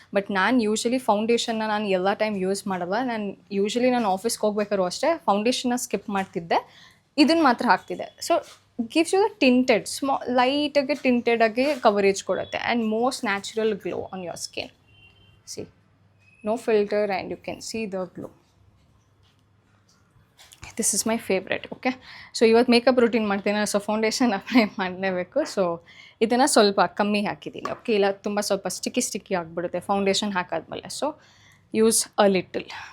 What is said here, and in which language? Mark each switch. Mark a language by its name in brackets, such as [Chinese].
[Kannada] But ನಾನು usually ಫೌಂಡೇಶನ್ನ ನಾನು ಎಲ್ಲ ಟೈಮ್ ಯೂಸ್ ಮಾಡಲ್ಲ. ನಾನು ಆಫೀಸ್ಗೆ ಹೋಗ್ಬೇಕಾದ್ರು ಅಷ್ಟೇ ಫೌಂಡೇಶನ್ನ ಸ್ಕಿಪ್ ಮಾಡ್ತಿದ್ದೆ, ಇದನ್ನು ಮಾತ್ರ ಹಾಕ್ತಿದ್ದೆ. [English] so gives you the tinted [Kannada] ಲೈಟಾಗಿ ಟಿಂಟೆಡಾಗಿ ಕವರೇಜ್ ಕೊಡುತ್ತೆ [English] And most natural glow on your skin. See, no filter and you can see the glow. This is my favorite. [Kannada] Okay, so ಇವತ್ತು ಮೇಕಪ್ ರೂಟೀನ್ ಮಾಡ್ತೀನಿ, so foundation apply ಮಾಡಲೇಬೇಕು. So ಇದನ್ನು ಸ್ವಲ್ಪ ಕಮ್ಮಿ ಹಾಕಿದ್ದೀನಿ. Okay, ಇಲ್ಲ ತುಂಬ ಸ್ವಲ್ಪ ಸ್ಟಿಕ್ಕಿ ಆಗಿಬಿಡುತ್ತೆ ಫೌಂಡೇಶನ್ ಹಾಕಾದ್ಮೇಲೆ. [English] So use a little.